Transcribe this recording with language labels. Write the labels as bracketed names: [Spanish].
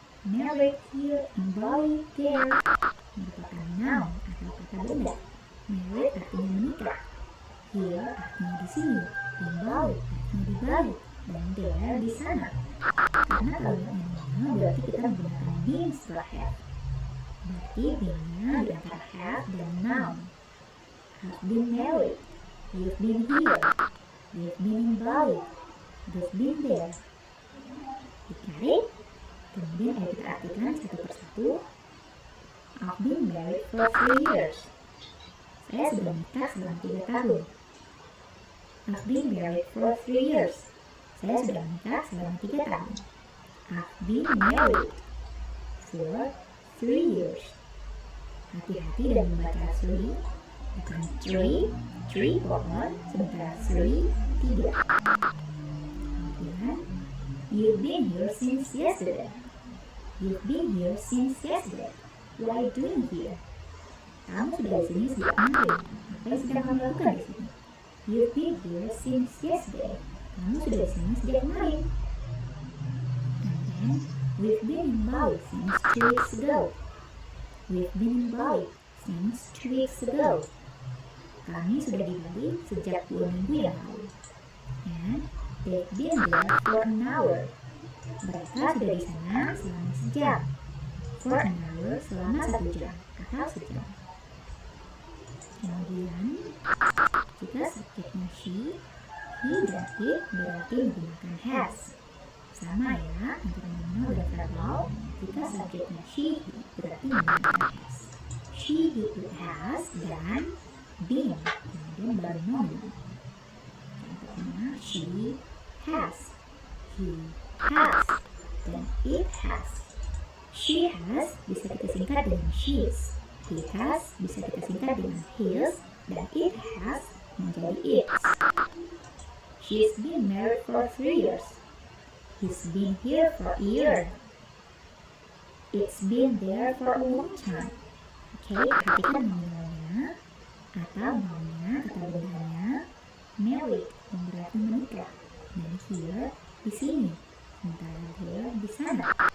[Indonesian] Married, here, in Bali, there merupakan noun atau kata benda. Married artinya menikah, here artinya di sini, in Bali artinya di Bali, dan there di sana. Karena kalau yang ini berarti kita menggunakan been setelah have. Berarti been-nya di antara have dan noun. [English] Have been married, you've been here, they've been in Bali, they've been there. [Indonesian] Ditarik, kemudian ayo kita artikan satu persatu. [English] I've been married for 3 years. [Indonesian] Saya sudah menikah selama 3 tahun. [English] I've been married for 3 years. [Indonesian] Saya sudah menikah selama 3 tahun. [English] I've been married for 3 years. [Indonesian] Hati-hati dalam membaca 3, bukan 3 pohon, sementara 3, 3. Kemudian, [English] you've been here since yesterday. You've been here since yesterday. What are you doing here? [Indonesian] Kamu sudah di sini sejak kemarin. Apa yang sedang kamu lakukan di sini? [English] You've been here since yesterday. [Indonesian] Kamu sudah di sini sejak kemarin. [English] And then, we've been in Bali since 2 weeks ago. We've been in Bali since 2 weeks ago. [Indonesian] Kami sudah di Bali sejak 2 minggu yang lalu. [English] And they've been there for an hour. [Indonesian] Mereka sudah di sana selama sejam. [English] For an hour [Indonesian] selama 1 jam atau sejam. Kemudian, jika subjeknya she, he dan it berarti menggunakan has. Sama ya, antara nominal dan verbal. Jika subjeknya she, he berarti menggunakan has. She, he, it has, dan been. Kemudian baru nominal. Contohnya, she has, he has, dan it has. She has bisa kita singkat dengan she's. He has bisa kita singkat dengan his, dan it has menjadi its. [English] She's been married for 3 years. He's been here for a year. It's been there for a long time. [Indonesian] Oke, perhatikan nominalnya atau nounnya, kata bendanya married yang berarti menikah, dan here di sini, sementara there di sana.